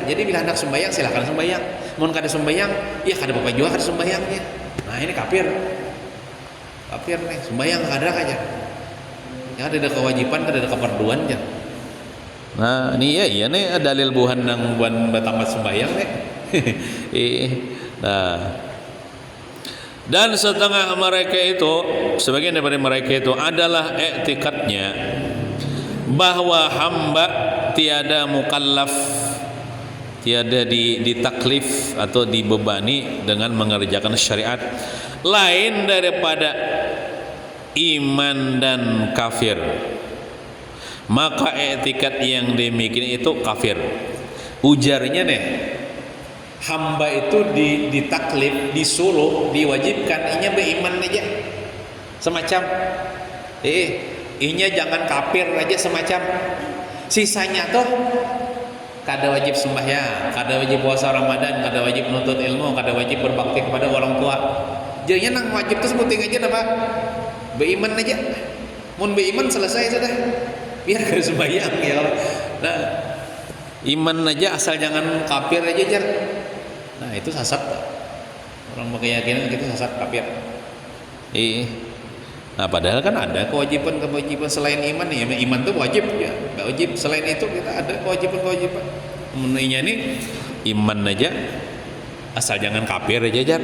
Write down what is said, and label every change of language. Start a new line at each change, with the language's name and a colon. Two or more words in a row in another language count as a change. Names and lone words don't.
Banjar: Jadi bila hendak sembahyang silakan sembahyang. Mun kada sembahyang ya kada apa juga kada sembahyangnya.
Indonesian: Nah, ini kafir.
Banjar: Kafir nih, sembahyang kada aja.
Indonesian: Ya ada kewajiban, kada ada kefarduan ya.
Banjar: Nah, ini ya nih dalil buhan nang buan bertambah sembahyang nih. Nah,
Indonesian: dan setengah mereka itu, sebagian daripada mereka itu adalah i'tikadnya bahwa hamba tiada mukallaf, tiada ditaklif atau dibebani dengan mengerjakan syariat lain daripada iman dan kafir. Maka i'tikad yang demikian itu kafir.
Banjar: Ujarnya nih, hamba itu ditaklif, disuruh, diwajibkan inya beriman aja semacam inya jangan kafir aja semacam, sisanya tuh kada wajib sembahyang, kada wajib puasa Ramadan, kada wajib menuntut ilmu, kada wajib berbakti kepada orang tua. Jadinya nang wajib tuh sebuting aja apa?
Indonesian: Beriman aja.
Banjar: Mun beriman selesai sudah. Biar kada sembahyang ya. Nah, iman aja asal jangan kafir aja jar.
Indonesian: Nah, itu sesat. Orang berkeyakinan itu sesat kafir. Nah, padahal kan ada kewajiban selain iman ya. Iman itu wajib ya. Enggak wajib selain itu kita ada kewajiban. Menurutnya ini iman aja asal jangan kafir aja jar.